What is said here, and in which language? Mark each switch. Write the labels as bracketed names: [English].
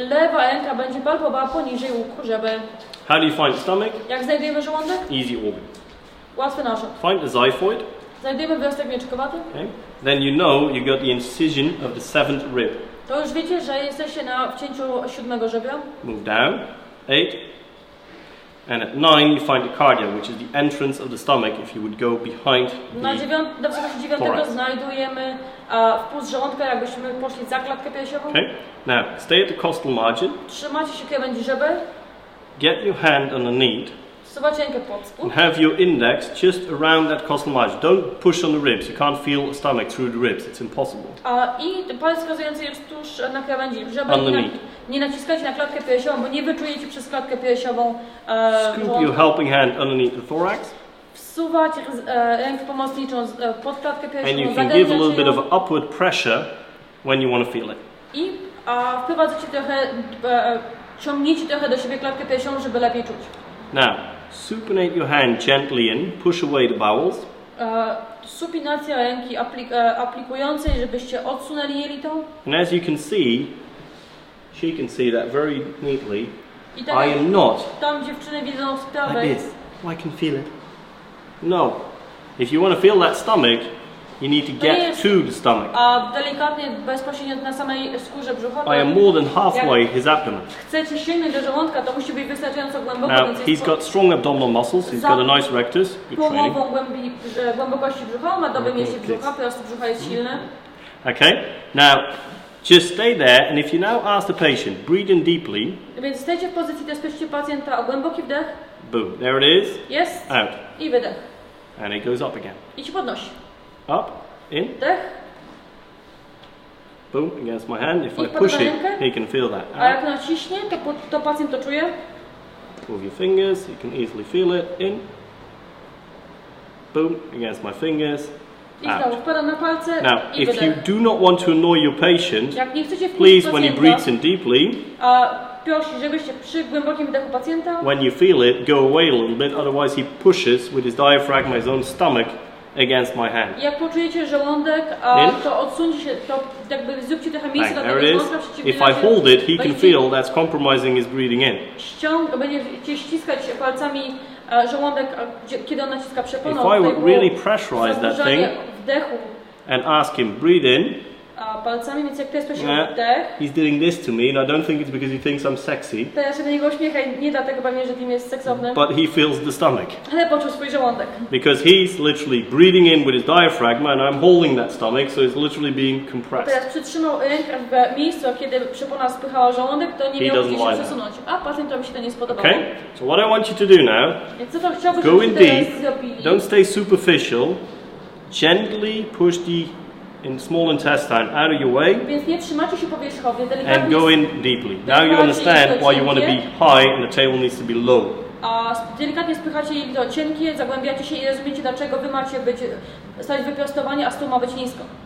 [Polish] Lewa ręka będzie palpowała poniżej łuku, żeby... [English] How do you find the stomach? [Polish] Jak znajdujemy żołądek? [English] Easy organ. [Polish] Łatwy narząd. [English] Find the xiphoid. [Polish] Znajdujemy wyrostek mieczkowaty. [English] Okay. Then you know you got the incision of the 7th rib. [Polish] To już wiecie, że jesteście na wcięciu 7 żebra. [English] Move down. 8. And at 9 you find the cardia, which is the entrance of the stomach if you would go behind [Polish] Na wysokości 9 [English] thorax. [Polish] znajdujemy wpust żołądka, jakbyśmy poszli za klatkę piersiową. [English] Okay? Now, stay at the costal margin. [Polish] Trzymacie się krawędzi żeber, [English] Get your hand underneath [Polish] wsuwacie rękę pod spód. [English] and have your index just around that costal margin. Don't push on the ribs. You can't feel the stomach through the ribs. It's impossible. [Polish] I palec wskazujący jest tuż na krawędzi żeber. Nie naciskajcie na klatkę piersiową, bo nie wyczujecie przez klatkę piersiową [English] Scoop your helping hand underneath the thorax. [Polish] Wsuwać rękę pomocniczą pod klatkę piersiową. [English] And you can give a little bit of upward pressure when you want to feel it. [Polish] I wprowadzacie trochę, ciągniecie trochę do siebie klatkę piersiową, żeby lepiej czuć. [English] Now, supinate your hand gently in, push away the bowels. [Polish] Supinacja ręki aplikującej, żebyście odsunęli jelitą. [English] And as you can see, she can see that very neatly. [Polish] I tak [English] I am not [Polish] tam dziewczyny widzą sprawę. [English] like this. I can feel it. No. If you want to feel that stomach, you need to get to the stomach. [Polish] A delikatnie, bezpośrednio na samej skórze brzucha. [English] I am more than halfway his abdomen. [Polish] Chcecie sięgnąć do żołądka, to musi być wystarczająco głęboko. [English] Now, he's got strong abdominal muscles, he's got a nice rectus, good training. [Polish] Połową głębokości brzucha, ma dobre mięśnie brzucha, prosto brzucha jest silny. [English] Okay, now just stay there, and if you now ask the patient, breathe in deeply. [Polish] Więc stajecie w pozycji, też pyszcie pacjenta o głęboki wdech. [English] Boom, there it is. [Polish] Jest. [English] Out. [Polish] I wydech. [English] And it goes up again. [Polish] I ci podnosi. [English] Up, in. [Polish] Wdech. [English] Boom, against my hand. If I push it, he can feel that. [Polish] A jak naciśnie, to pacjent to czuje. [English] Move your fingers, you can easily feel it. In. Boom, against my fingers. [Polish] I znowu wpada na palce. [English] Now, I if you [Polish] wydech. [English] do not want to annoy your patient, [Polish] Jak nie chcecie [English] please, when he breathes in deeply, [Polish] prosi, żebyście przy głębokim wdechu pacjenta, [English] when you feel it, go away a little bit, otherwise he pushes with his diaphragm, his own stomach, against my hand. [Polish] jak poczujecie żołądek, to odsuńcie się, to jakby zróbcie trochę miejsca dla [English] There [Polish] tego [English] it is. [Polish] żołądka [English] If I hold it, he can feel that's compromising his breathing in. [Polish] Będziecie ściskać palcami żołądek, kiedy on naciska przeponą. [English] If I would really pressurize that thing [Polish] wdechu [English] and ask him, breathe in, [Polish] palcami, więc jak to jest prosimy wdech. [English] He's doing this to me, and I don't think it's because he thinks I'm sexy. [Polish] Teraz się do niego uśmiecha i nie dlatego pewnie, że Tim jest seksowny. [English] But he feels the stomach. [Polish] Ale poczuł swój żołądek. [English] Because he's literally breathing in with his diaphragm, and I'm holding that stomach, so it's literally being compressed. [Polish] Teraz przytrzymał rękę w miejscu, kiedy przepona spychała żołądek, to nie miał gdzie się przesunąć. A pacjentowi się to nie spodobało. [English] Okay? So what I want you to do now, [Polish] więc co to chciałbym, [English] go in deep, [Polish] zrobili? [English] don't stay superficial, gently push the small intestine out of your way, [Polish] Więc nie trzymacie się powierzchownie, [English] and [Polish] delikatnie. [English] go in deeply. Now you understand why you want to be high and the tail needs to be low. [Polish] A delikatnie spychacie jelito cienkie, zagłębiacie się i rozumiecie, dlaczego wy macie stać wyprostowani, a stół ma być nisko.